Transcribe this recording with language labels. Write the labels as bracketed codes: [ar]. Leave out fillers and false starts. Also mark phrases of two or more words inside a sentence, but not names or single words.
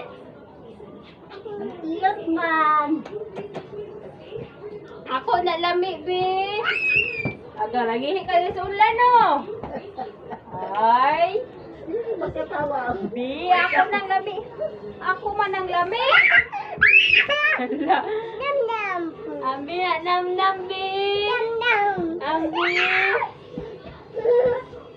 [ceb] Ang tiyot man. Ako na lami, be. Aga, lagi kayo sa ulan, no? Ay. [tl] Hindi magkatawa. [ceb] Bi, ako nang lami. Ako man ang lami. Hala. Nam-nam. Ambi na nam-nam, bi. Nam-nam. Ambi.